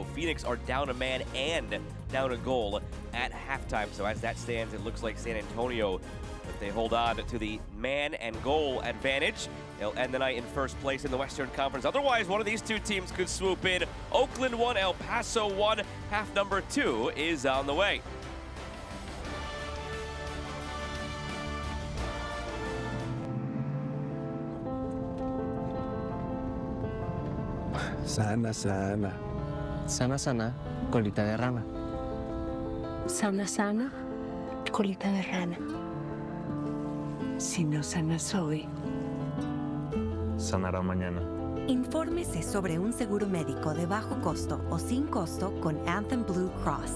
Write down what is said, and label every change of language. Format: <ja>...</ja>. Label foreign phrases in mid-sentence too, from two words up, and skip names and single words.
<en>Phoenix are down a man and down a goal at halftime. So as that stands, it looks like San Antonio, if they hold on to the man and goal advantage, they'll end the night in first place in the Western Conference. Otherwise, one of these 2 teams could swoop in. Oakland 1, El Paso 1. Half number 2 is on the way.</en> <es>Sana, sana. Sana, sana. Colita de rana. Sana, sana. Colita de rana. Si no sanas hoy, Sanará mañana. Infórmese sobre un seguro médico de bajo costo o sin costo con Anthem Blue Cross.</es>